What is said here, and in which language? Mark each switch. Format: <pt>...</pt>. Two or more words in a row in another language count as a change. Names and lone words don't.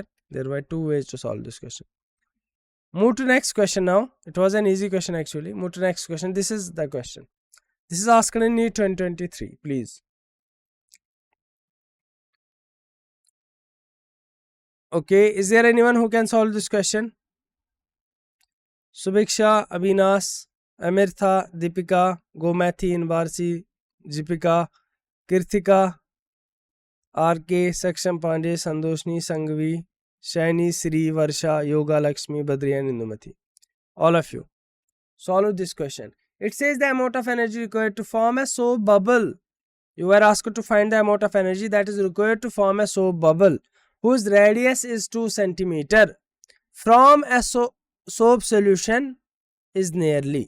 <en>There were two ways to solve this question. Move to next question now. It was an easy question actually. Move to next question. This is the question. This is asked in NEET 2023, please. Okay, is there anyone who can solve this question? Subiksha, Abhinas, Amirtha, Deepika, Gomathi, Invarsi, Jipika, Kirthika, RK, Saksham Pandey, Sandoshni, Sangvi, Shani, Sri, Varsha, Yoga, Lakshmi, Badri and Indumati. All of you, solve this question. It says the amount of energy required to form a soap bubble. You were asked to find the amount of energy that is required to form a soap bubble whose radius is 2 cm from a soap solution is nearly.</en>